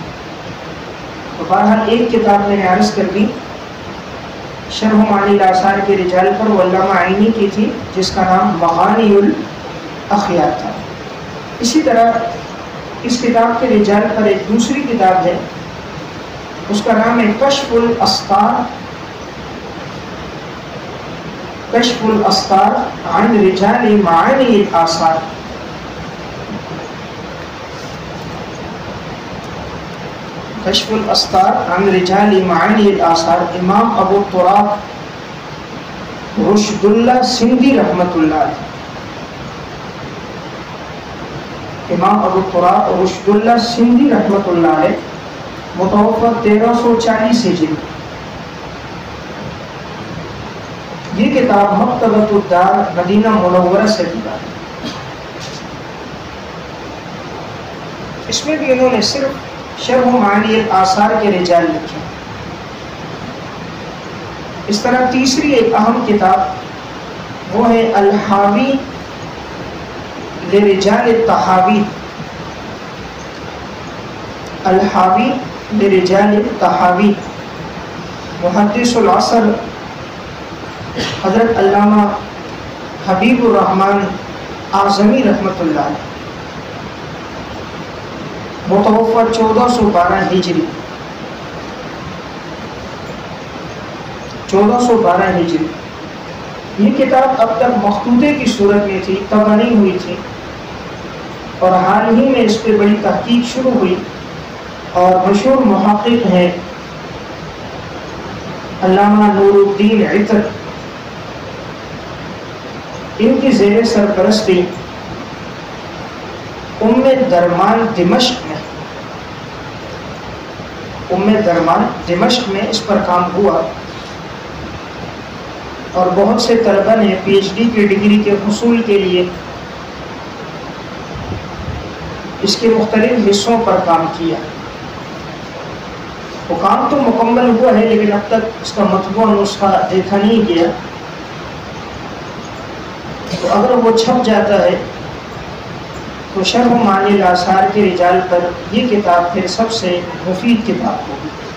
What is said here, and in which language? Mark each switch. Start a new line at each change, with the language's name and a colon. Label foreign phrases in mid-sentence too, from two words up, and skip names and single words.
Urdu: تو بہرحال ایک کتاب میں نے عرض کر دی شرح معانی الاثار کے رجال پر، وہ علامہ عینی کی تھی جس کا نام مغانی الاخیار تھا۔ اسی طرح اس کتاب کے رجال پر ایک دوسری کتاب ہے، اس کا نام ہے کشف الاسطار، کشف الاسطار عن رجال معانی الاثار۔ کشف الاسطار عن رجال معانی الاثار، امام ابو تراب رشد اللہ سندھی
Arabic: رحمۃ اللہ علیہ،
Urdu: امام ابو تراب رشد اللہ سندھی
Arabic: رحمۃ اللہ علیہ،
Urdu: متوفی 1340 ہجری۔ یہ کتاب مکتبۃ الدار مدینہ منورہ سے کتاب ہے، اس میں بھی انہوں نے صرف شرح معانی الاثار کے رجال لکھے۔ اس طرح تیسری ایک اہم کتاب وہ ہے الحاوی لرجال الطحاوی، الحاوی لرجال الطحاوی، محدث العصر حضرت علامہ حبیب الرحمن اعظمی
Arabic: رحمۃ اللہ علیہ،
Urdu: متوفی 1412 ہجری، 1412 ہجری۔ یہ کتاب اب تک مخطوطے کی صورت میں تھی، طبع نہیں ہوئی تھی، اور حال ہی میں اس پہ بڑی تحقیق شروع ہوئی، اور مشہور محقق ہیں علامہ نور الدین عطر، ان کی زیر سرپرستی ام درمان دمشق میں، ام درمان دمشق میں اس پر کام ہوا، اور بہت سے طلبہ نے پی ایچ ڈی کی ڈگری کے حصول کے لیے اس کے مختلف حصوں پر کام کیا۔ وہ کام تو مکمل ہوا ہے، لیکن اب تک اس کا مطبوع نسخہ دیکھا نہیں گیا، تو اگر وہ چھپ جاتا ہے تو شرح معانی الاثار کے رجال پر یہ کتاب پھر سب سے مفید کتاب ہوگی۔